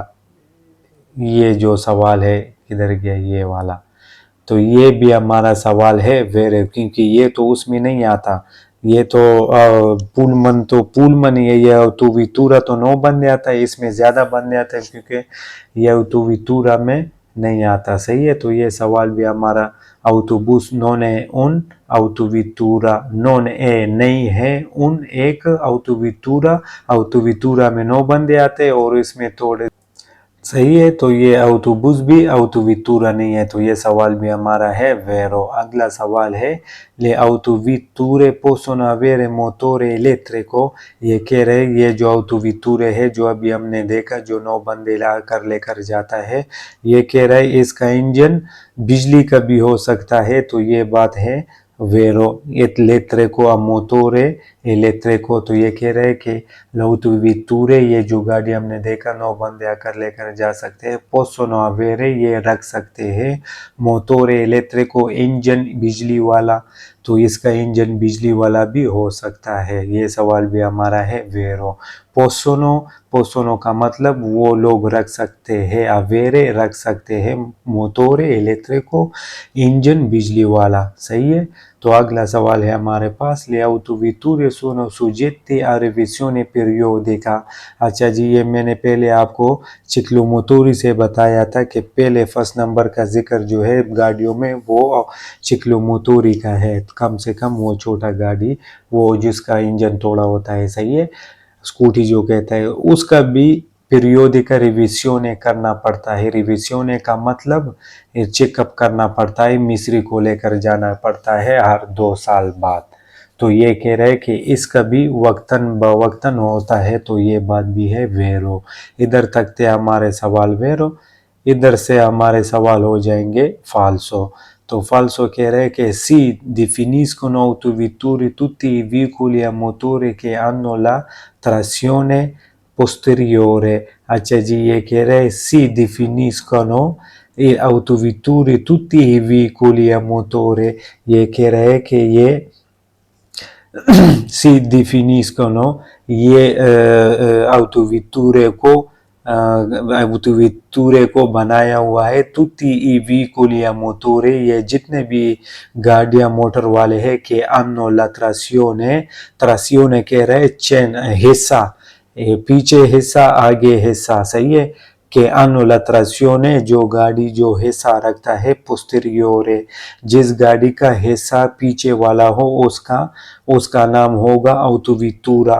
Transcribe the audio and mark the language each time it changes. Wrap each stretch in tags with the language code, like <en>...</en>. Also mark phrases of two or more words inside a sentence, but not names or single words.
<hi>ये जो सवाल है किधर गया ये वाला, तो ये भी हमारा सवाल है वेरे, क्योंकि ये तो उसमें नहीं आता। ये तो पुलमन ये autovettura तो 9 बंदे आता है, इसमें ज़्यादा बंदे आते हैं क्योंकि ये autovettura में नहीं आता, सही है। तो ये सवाल भी हमारा</hi> <it>autobus non è un autovettura, non è</it> <hi>नहीं है, un एक autovettura में 9 बंदे आते हैं और इसमें थोड़े, सही है। तो ये autobus भी autovettura नहीं है। तो ये सवाल भी हमारा है वेरो। अगला सवाल है</hi> <it>le autovetture possono avere motore elettrico।</it> <hi>ये कह रहे ये जो autovetture है जो अभी हमने देखा जो 9 बंदे लेकर जाता है, ये कह रहे इसका इंजन बिजली का भी हो सकता है। तो ये बात है वेरो।</hi> <it>elettrico a motore elettrico,</it> <hi>तो ये कह रहे कि l'autovetture ये जो गाड़ी हमने देखा 9 बंदे आकर लेकर जा सकते हैं,</hi> <it>possono avere</it> <hi>ये रख सकते हैं,</hi> <it>motore elettrico</it> <hi>इंजन बिजली वाला, तो इसका इंजन बिजली वाला भी हो सकता है। ये सवाल भी हमारा है वेरो। पोसोनो का मतलब वो लोग रख सकते हैं, अवेरे रख सकते हैं,</hi> <it>motore elettrico</it> <hi>इंजन बिजली वाला, सही है। तो अगला सवाल है हमारे पास</hi> <it>le autovetture sono soggette a revisione periodica।</it> <hi>अच्छा जी, ये मैंने पहले आपको चिक्लोमोटोरी से बताया था कि पहले</hi> <en>first number</en> <hi>का जिक्र जो है गाड़ियों में वो चिक्लोमोटोरी का है, कम से कम वो छोटा गाड़ी वो जिसका इंजन थोड़ा होता है, सही है, स्कूटी जो कहता है, उसका भी</hi> <en>periodic revision</en> <hi>करना पड़ता है। रिविजन का मतलब चेकअप करना पड़ता है, मिस्त्री को लेकर जाना पड़ता है हर 2 साल बाद। तो ये कह रहे हैं कि इसका भी वक्तन बवक्तन होता है। तो ये बात भी है वेरो। इधर तक थे हमारे सवाल वेरो, इधर से हमारे सवाल हो जाएंगे फाल्सो। तो falso कह रहे हैं कि</hi> <it>si definiscono autovetture tutti i veicoli a motore che hanno la trazione posteriore।</it> <hi>अच्छा जी, ये कह रहे हैं</hi> <it>si definiscono e autovetture tutti i veicoli a motore,</it> <hi>ये कह रहे हैं कि ये</hi> <it>si definiscono ये autovetture</it> <hi>को बनाया हुआ है</hi> <it>tutti i veicoli a motore,</it> <hi>ये जितने भी गाड़ियां मोटर वाले हैं कि</hi> <it>hanno la trazione</it> <hi>कह रहे हैं चेन हिस्सा, पीछे हिस्सा आगे हिस्सा, सही है कि</hi> <it>hanno la trazione</it> <hi>जो गाड़ी जो हिस्सा रखता है posteriore, जिस गाड़ी का हिस्सा पीछे वाला हो उसका नाम होगा autovettura।</hi>